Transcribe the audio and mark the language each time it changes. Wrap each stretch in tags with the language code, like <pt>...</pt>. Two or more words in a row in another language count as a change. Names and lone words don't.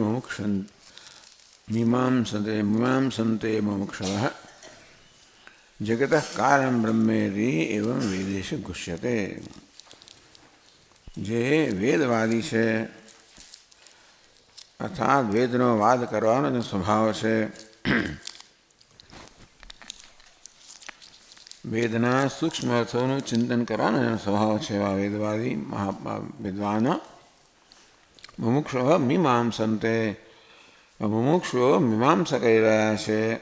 <sa>मीमांसन्ते मुमुक्षवः जगतः कारणं ब्रह्मेति एवं वेदेषु गुह्यते।</sa> <gu>जे વેદવાદી છે અર્થાત વેદનો વાદ કરવાનો જે સ્વભાવ છે, વેદના સૂક્ષ્મ અર્થોનું ચિંતન કરવાનો જેનો સ્વભાવ છે એવા વેદવાદી વિદ્વાન</gu> <sa>मुमुक्षुः मीमांसन्ते,</sa> <gu>મુમુક્ષુઓ મીમાંસા કરી રહ્યા છે.</gu>